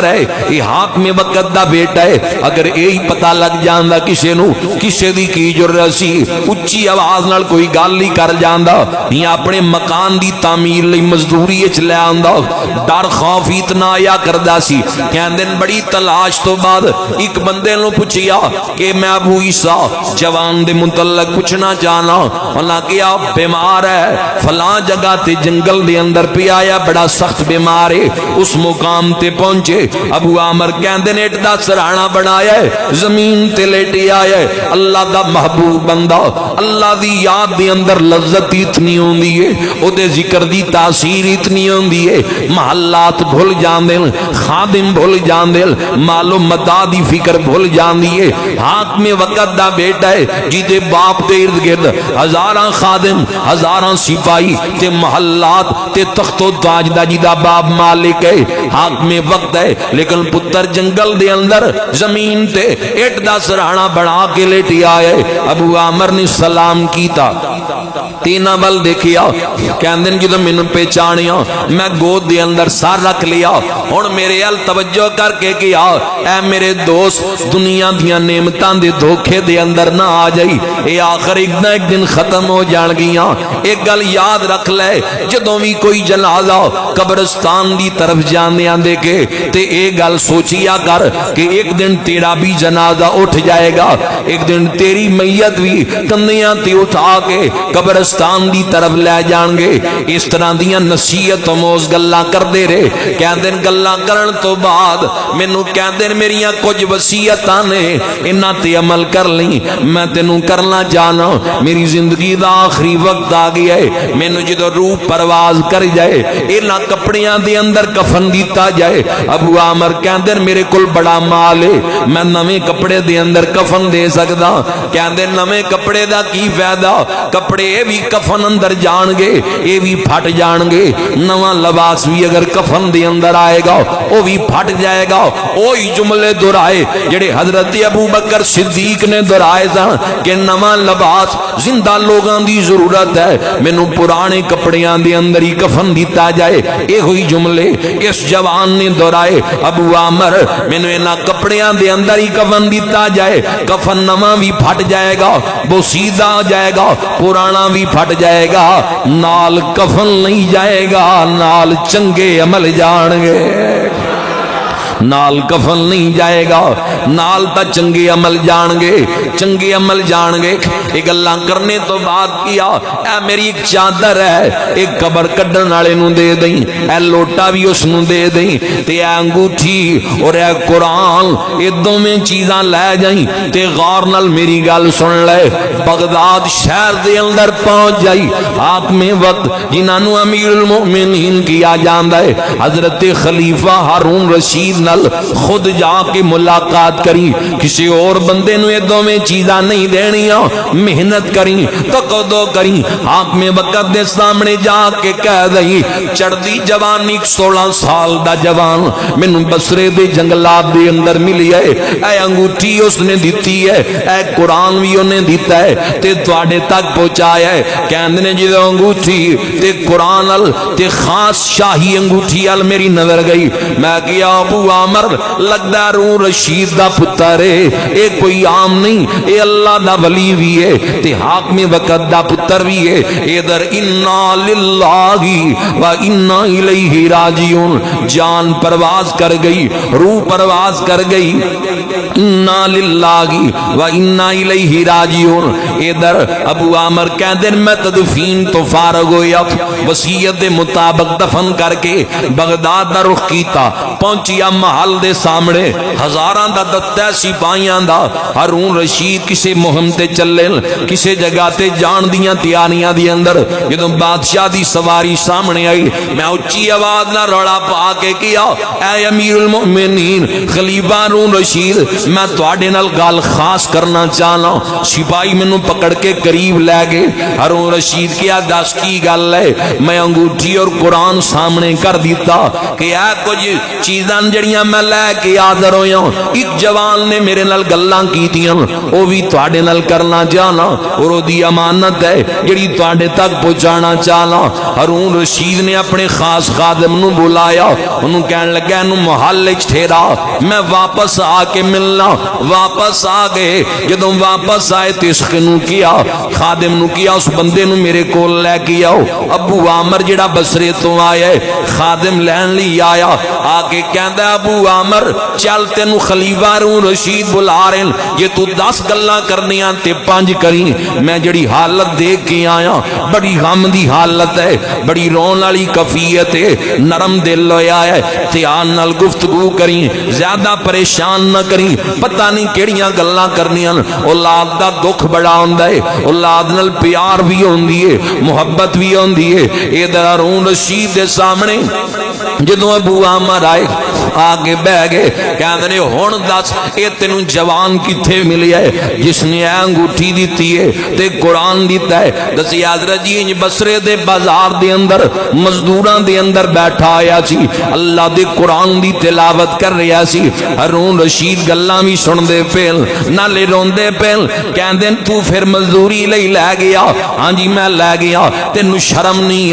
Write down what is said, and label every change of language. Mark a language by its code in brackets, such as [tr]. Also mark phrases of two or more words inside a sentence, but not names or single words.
[pa] ہے اے حاکم وقت دا بیٹا ہے اگر یہی پتہ لگ جاندا کسے نو کسے دی کی جرت سی اچھی آواز نال کوئی گل نہیں کر جاندا یا اپنے مکان دی تعمیر لئی مزدوری وچ لے آندا ڈر خوف اتنا آیا کردا سی کہندے بڑی تلاش تو بعد ایک بندے نو پوچھیا کہ میں ابو عیسیٰ جوان دے متعلق پوچھنا چاہنا انہاں کہا بیمار ہے فلاں جگہ تے جنگل دے اندر پہ آیا بڑا سخت بیمار ہے اس مقام تے پہنچے ابو عامر کہندے نے اٹھ دا سرہانا بنایا ہے زمین تے لیٹے آیا ہے اللہ دا محبوب بندہ اللہ دی یاد دے اندر لذت اتنی ہوندی ہے او دے ذکر دی تاثیر اتنی ہوندی ہے محلات بھول جاندے خادم بھول جاندے مال و متا دی فکر بھول جاندی ہے حاکم وقت دا بیٹا ہے جی دے باپ دے ارد گرد ہزاراں خادم ہزاراں سپاہی تے محلات تے تخت و تاج دا جی دا باپ مالک ہے حاکم وقت ہے لیکن پتر جنگل دے اندر زمین تے اٹ دا سرہانا بنا کے لیٹی آئے ابو عامر نے سلام کیتا تینا بل دیکھیا کہندن جدو میں پہچانیا میں گود دے اندر سار رکھ لیا اور میرے ال توجہ کر کے کیا اے میرے دوست دنیا دیا نعمتان دے دھوکے دے اندر نہ آ جائی اے آخر ایک نہ ایک دن ختم ہو جان گیا ایک گل یاد رکھ لے جدوں بھی کوئی جنازہ قبرستان دی طرف جانے آندے کے تے ایک گل سوچیا کر کہ ایک دن تیرا بھی جنازہ اٹھ جائے گا ایک دن تیری میت بھی کندیاں تے اٹھا کے قبرستان دی طرف لے جان گے اس طرح دیاں نصیحت موز گلاں کر دے رہے کہندے گلاں کرن تو بعد مینوں کہندے میریاں کچھ وصیتاں نے انہاں تے عمل کر لیں میں تینوں کرنا چاہنا میری زندگی دا آخری وقت آ گیا ہے مینوں جدوں روح پرواز کر جائے انہاں کپڑیاں دے اندر کفن دیتا جائے ابو عامر کہندے میرے کول بڑا مال ہے میں نویں کپڑے دے اندر کفن دے سکدا کہندے نویں کپڑے دا کی فائدہ کپڑے بھی کفن اندر جان گے یہ بھی پھٹ جان گے نواں لباس بھی اگر کفن دے اندر آئے گا وہ بھی پھٹ جائے گا وہی جملے دہرائے جڑے حضرت ابو بکر صدیق نے دہرائے سن کہ نواں لباس زندہ لوگاں دی ضرورت ہے مینوں پرانے کپڑیاں دے اندر ہی کفن دیتا جائے یہ ہوئی جملے اس جوان نے دہرائے ابو عامر مینوں انہاں کپڑیاں دے اندر ہی کفن دیتا جائے کفن نواں بھی پھٹ جائے گا بوسیدہ ہو جائے گا پرانا بھی پھٹ جائے گا نال کفن نہیں جائے گا نال چنگے عمل جان گے نال کفن نہیں جائے گا نال تا چنگے عمل جان گے چنگے عمل جان گے ایک اللہ کرنے تو بات کیا اے میری ایک چادر ہے ایک قبر کڈن والے نوں دے دیں اے لوٹا بھی اس نوں دے دیں تے اے انگوٹھی اور اے قرآن اے دوویں چیزاں لے جائیں تے غور نال میری گل سن لے بغداد شہر دے اندر پہنچ جائی حاکم وقت جنہاں نوں امیر المؤمنین کیا جاندا ہے حضرت خلیفہ ہارون رشید خود جا کے ملاقات کری کسی اور بندے نو یہ دو میں چیزاں نہیں دینیاں محنت کری تقدو کری حاکم وقت دے سامنے جا کے کہہ دئی چڑھدی جوانی 16 سال دا جوان مینوں بصرے دے جنگلات دے اندر ملی ہے اے انگوٹھی اس نے دیتی ہے اے قرآن بھی انہیں دیتا ہے تے تواڈے تک پہنچایا ہے کہندے نے جدوں انگوٹھی تے قرآن ال تے خاص شاہی انگوٹھی ال میری نظر گئی میں کیا ابو عامر لگدا روح رشید دا پتر ہے اے کوئی عام نہیں اے اللہ دا ولی بھی ہے تے حاکم وقت دا پتر بھی ہے ادھر [ar] انا للہ و انا الیہ راجعون [pa] جان پرواز کر گئی روح پرواز کر گئی [ar] انا للہ و انا الیہ راجعون [pa] ادھر ابو عامر کہندے میں تدفین تو فارغ ہویا وصیت دے مطابق دفن کر کے بغداد دا رخ کیتا پہنچیا محل دے سامنے ہزاراں دا دتا سپاہیاں دا ہارون رشید کسے مہم تے چلے کسے جگہ تے جان دیاں تیاریاں دی اندر جدوں بادشاہ دی سواری سامنے آئی میں اچھی آواز نہ روڑا پا کے کیا اے امیر المؤمنین خلیفہ ہارون رشید میں تواڈے نال گل خاص کرنا چاہنا سپاہی مینوں پکڑ کے قریب لے گئے ہارون رشید کیا دس کی گل ہے میں انگوٹھی اور قرآن سامنے کر دیتا کہ اے کچھ چیزاں جڑیاں میں لے کے حاضر ہویا ایک جوان نے میرے نال گلاں کیتیاں او بھی تواڈے نال کرنا چاہنا اور او دی امانت ہے جڑی تواڈے تک پہنچانا چاہنا ہارون رشید نے اپنے خاص خادم نو بلایا انہوں کہنے لگا انہوں محل وچ ٹھہرا میں واپس آ کے ملنا واپس آ گئے جدوں واپس آئے تے اس نو کیا خادم نو کیا اس بندے نو میرے کول لے کے آؤ ابو عامر جڑا بصرے تو آیا ہے خادم لین لی آیا آ کے کہندا ابو عامر چل تینو خلیفہ ہارون رشید بلا رہے ہیں یہ تو 10 گلاں کرنیاں تے 5 کریں میں جڑی حالت دیکھ کے آیا بڑی غم دی حالت ہے بڑی رون والی کفیت ہے نرم دل ہویا ہے دھیان نال گفتگو کریں زیادہ پریشان نہ کریں پتہ نہیں کیڑیاں گلاں کرنیاں اولاد دا دکھ بڑا ہوندا ہے اولاد نال پیار بھی ہوندی ہے محبت بھی ہوندی ہے ادھر ہارون رشید دے سامنے جدوں ابو عامر آئے آگے بہ گئے کہندے نے ہن دس اے تینوں جوان کتھے ملیا ہے جس نے انگوٹھی دتی ہے تے قرآن دیتا ہے دسی حضرت جی انج بصرے دے بازار دے اندر مزدوراں دے اندر بیٹھا آیا سی اللہ دے قرآن دی تلاوت کر رہا سی ہارون رشید گلاں بھی سن دے پہل نالے روندے پہل کہندے تو پھر مزدوری لئی لے گیا ہاں جی میں لے گیا تینوں شرم نہیں